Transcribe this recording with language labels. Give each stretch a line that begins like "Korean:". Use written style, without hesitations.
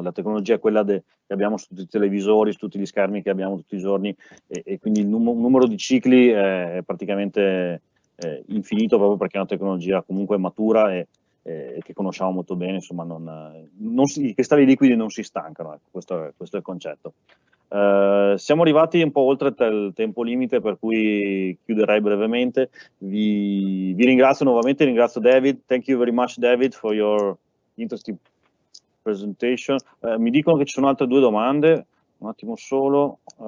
Italian: La tecnologia è quella che abbiamo su tutti i televisori, su tutti gli schermi che abbiamo tutti i giorni, e quindi il numero di cicli è praticamente infinito, proprio perché è una tecnologia comunque matura e che conosciamo molto bene. Insomma, i cristalli liquidi non si stancano, ecco, questo è il concetto. Siamo arrivati un po' oltre il tempo limite, per cui chiuderei brevemente. Vi ringrazio nuovamente, ringrazio David.
English: Thank you very much, David, for your interesting presentation.
Italian: Mi dicono che ci sono altre 2 domande, un attimo solo.